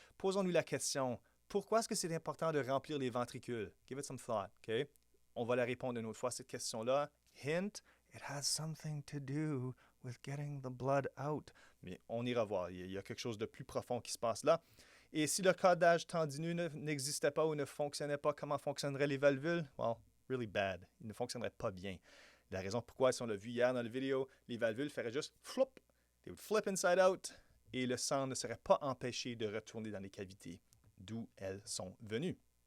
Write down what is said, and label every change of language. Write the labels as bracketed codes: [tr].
[fr] Posons-nous la question, pourquoi est-ce que c'est important de remplir les ventricules? [en] Give it some thought, OK? [fr] On va la répondre une autre fois, cette question-là. [en] Hint, it has something to do with getting the blood out. [fr] Mais on ira voir, il y a quelque chose de plus profond qui se passe là. Et si le codage tendineux n'existait pas ou ne fonctionnait pas, comment fonctionneraient les valvules? [en] Well, really bad. [fr] Ils ne fonctionneraient pas bien. La raison pourquoi, si on l'a vu hier dans la vidéo, les valvules feraient juste flop. [en] They would flip inside out [fr] et le sang ne serait pas empêché de retourner dans les cavités, d'où elles sont venues.